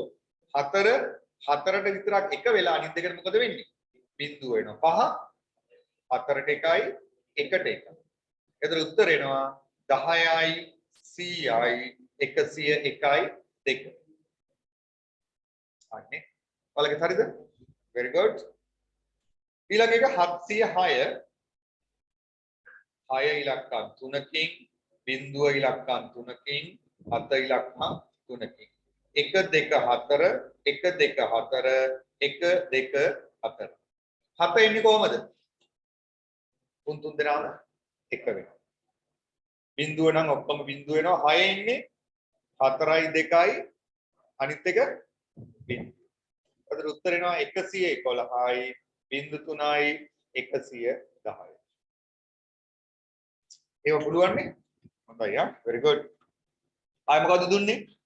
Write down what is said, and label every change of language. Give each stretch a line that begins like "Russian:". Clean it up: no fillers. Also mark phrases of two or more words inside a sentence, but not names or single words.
Sinhala: 4 4ට විතරක් 1 වෙලා අනිත් දෙකට මොකද වෙන්නේ? බිඳුව වෙනවා. 5 4ට 1යි 1ට 1යි. එතන උත්තර එනවා 10යි 100යි 101යි 2. අනේ ඔයාලගේ හරිද?
English: very good.
Sinhala: ඊළඟ එක 706 6 ඉලක්කම් 3කින් බිඳුව ඉලක්කම් 3කින් 7 ඉලක්කම් 3කින් 1 2 4 1 2 4 1 2 4 7 එන්නේ කොහමද? තුන් දෙනාම එක වෙනවා. බිඳුව නම් ඔක්කොම බිඳුව වෙනවා. 6 එන්නේ 4යි 2යි අනිත් එක බිඳුව. අද උත්තර එනවා 111යි බිඳු 3යි 110යි. ඒක පුළුවන් නේ? හොඳයි ආ
English: very good.
Sinhala: ආයි මොකද්ද දුන්නේ?